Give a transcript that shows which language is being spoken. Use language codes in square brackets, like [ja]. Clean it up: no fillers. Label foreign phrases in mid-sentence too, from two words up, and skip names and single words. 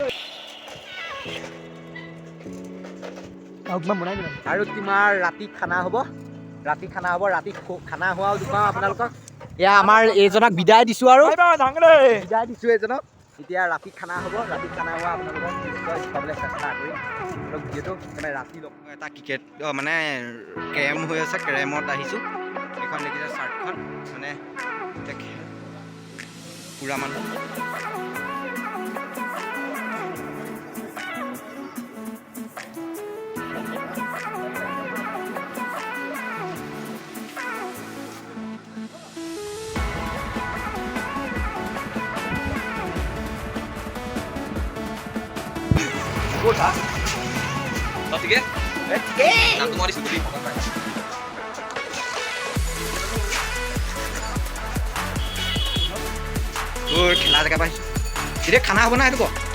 [as] আৰু তোমাৰ ৰাতি খানা হ'ব ৰাতি খানা হোৱাও দেখুৱাম আপোনালোকক এয়া আমাৰ এইজনক বিদায় দিছোঁ আৰু বিদায় দিছোঁ এইজনক এতিয়া ৰাতি খানা হ'ব ৰাতি খানা হোৱা আপোনালোকক নিশ্চয় চাবলৈ চেষ্টা কৰিম যিহেতু মানে ৰাতি লগ এটা ক্ৰিকেট মানে কেৰম হৈ আছে কেৰমত আহিছোঁ এইখন দেখিছে চাৰ্টখন মানে পুৰা মানুহ [hi] ठीक है नाम तुम्हारी स्कूटी [as] খেলা জেগা পাইছোঁ এতিয়া খানা হ'ব না সেইটো